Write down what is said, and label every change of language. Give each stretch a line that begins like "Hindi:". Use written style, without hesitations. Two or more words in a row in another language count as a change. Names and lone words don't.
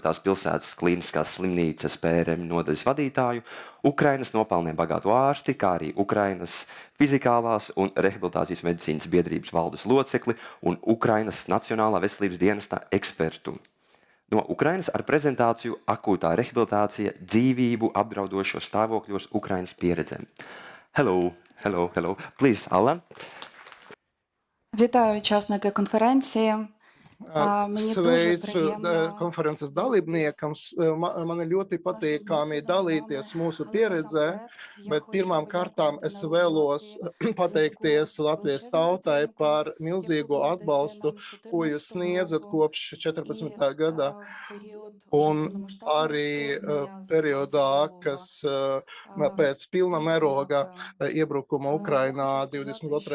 Latvian: pilsētas klīniskās slimnīcas PRM nodaļas vadītāju, Ukrainas nopelniem bagātu ārsti, kā arī Ukrainas fizikālās un rehabilitācijas medicīnas biedrības valdes locekli un Ukrainas Nacionālā veselības dienesta ekspertu. No Ukrainas ar prezentāciju akūtā rehabilitācija dzīvību apdraudošos stāvokļos Ukrainas pieredzēm.
English: Hello. Please, Alla.
Ukrainian: Вітаю учасники конференції. Мені дуже
Latvian: Sveicu
Ukrainian: приємно
Latvian: konferences dalībniekam. Man ir ļoti patīkami dalīties mūsu pieredzē, bet pirmām kārtām es vēlos pateikties Latvijas tautai par milzīgo atbalstu, ko jūs sniedzat kopš 14. gadā, un arī periodā, kas pēc pilna mēroga iebrukuma Ukrainā 22.